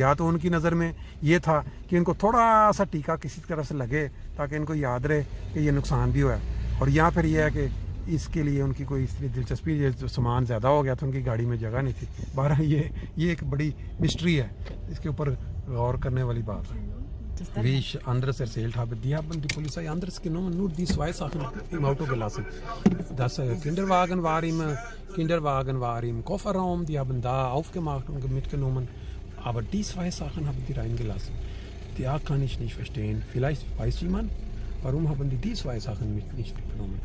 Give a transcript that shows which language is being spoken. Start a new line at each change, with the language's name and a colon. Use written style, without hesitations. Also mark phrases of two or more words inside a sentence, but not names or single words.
Urdu: یا تو ان کی نظر میں یہ تھا کہ ان کو تھوڑا سا ٹیکہ کسی طرف سے لگے تاکہ ان کو یاد رہے کہ یہ نقصان بھی ہوا ہے، اور یا پھر یہ ہے کہ اس کے لیے ان کی کوئی اس لیے دلچسپی، جو سامان زیادہ ہو گیا تھا ان کی گاڑی میں جگہ نہیں تھی. بہرحال یہ ایک بڑی مسٹری ہے، اس کے اوپر غور کرنے والی بات ہے.
German: Wie ich anderes erzählt habe, die haben die Polizei anderes genommen, nur die 2 Sachen im Auto gelassen. Das Kinderwagen war im Kofferraum, die haben da aufgemacht und mitgenommen, aber die 2 Sachen haben die reingelassen. Da kann ich nicht verstehen. Vielleicht weiß jemand, warum haben die 2 Sachen nicht mitgenommen?